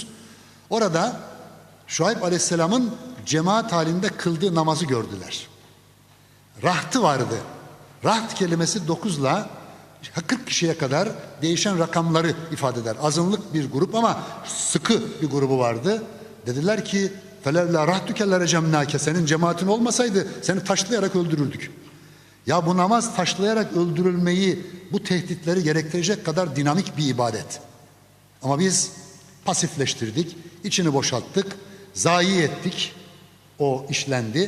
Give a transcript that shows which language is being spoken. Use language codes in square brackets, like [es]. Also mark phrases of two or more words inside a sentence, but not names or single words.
[tr] Orada Şuayb Aleyhisselam'ın cemaat halinde kıldığı namazı gördüler. Rahtı vardı. Raht kelimesi 9 ile 40 kişiye kadar değişen rakamları ifade eder. Azınlık bir grup ama sıkı bir grubu vardı. Dediler ki [ar] فَلَوْلَا رَحْتُكَ لَرَجَمْنَاكَ, [tr] senin cemaatin olmasaydı seni taşlayarak öldürürdük. Ya bu namaz taşlayarak öldürülmeyi, bu tehditleri gerektirecek kadar dinamik bir ibadet. Ama biz pasifleştirdik, içini boşalttık, zayi ettik, o işlendi.